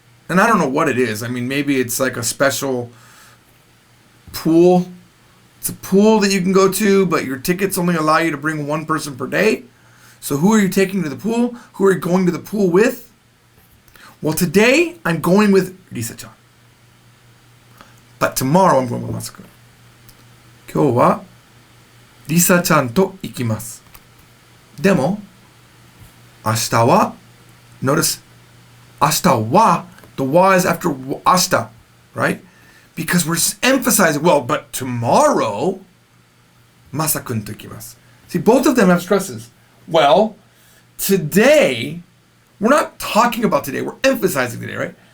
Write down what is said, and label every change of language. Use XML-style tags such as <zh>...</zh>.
<en>And I don't know what it is. I mean, maybe it's like a special pool. It's a pool that you can go to, but your tickets only allow you to bring one person per day. So who are you taking to the pool? Who are you going to the pool with? Well, today I'm going with Risa-chan. But tomorrow I'm going with Masa-kun.</en> <ja>今日はリサちゃんと行きます。でも、明日は</ja> <en>notice 明日は the wa is after 明日, right? Because we're emphasizing, well, but tomorrow</en> <ja>まさくんと行きます.</ja> <en>See, both of them have stresses. Well, today, we're not talking about today, we're emphasizing today, right?</en>